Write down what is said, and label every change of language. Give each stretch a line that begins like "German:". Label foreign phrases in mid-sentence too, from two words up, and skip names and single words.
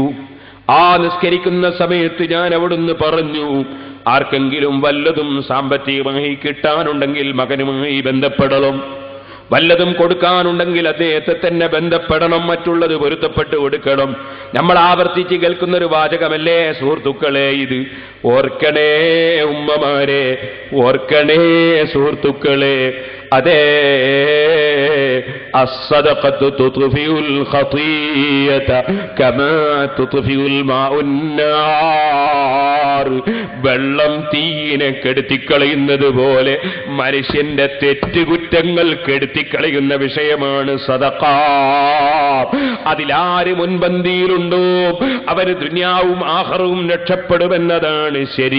Malayalam: ആ നിസ്കരിക്കുന്ന സമയത്ത് ഞാൻ അവിടുന്ന് പറഞ്ഞു, ആർക്കെങ്കിലും വല്ലതും സാമ്പത്തികമായി കിട്ടാനുണ്ടെങ്കിൽ മകനുമായി ബന്ധപ്പെടണം, വല്ലതും കൊടുക്കാനുണ്ടെങ്കിൽ അദ്ദേഹത്തെ തന്നെ ബന്ധപ്പെടണം, മറ്റുള്ളത് പൊരുത്തപ്പെട്ട് കൊടുക്കണം. നമ്മൾ ആവർത്തിച്ച് കേൾക്കുന്നൊരു വാചകമല്ലേ സുഹൃത്തുക്കളെ ഇത്? ഓർക്കണേ ഉമ്മമാരെ, ഓർക്കണേ സുഹൃത്തുക്കളെ, അതേ
Arabic: الصدقة تطفئ الخطيئة كما تطفئ الماء النار.
Malayalam: വെള്ളം തീയിനെ കെടുത്തിക്കളയുന്നത് പോലെ മനുഷ്യന്റെ തെറ്റുകുറ്റങ്ങൾ കെടുത്തിക്കളയുന്ന വിഷയമാണ് സദഖ. അതിലാര് മുൻപന്തിയിലുണ്ടോ അവര് ദുനിയാവും ആഖിറവും രക്ഷപ്പെടുമെന്നതാണ് ശരി.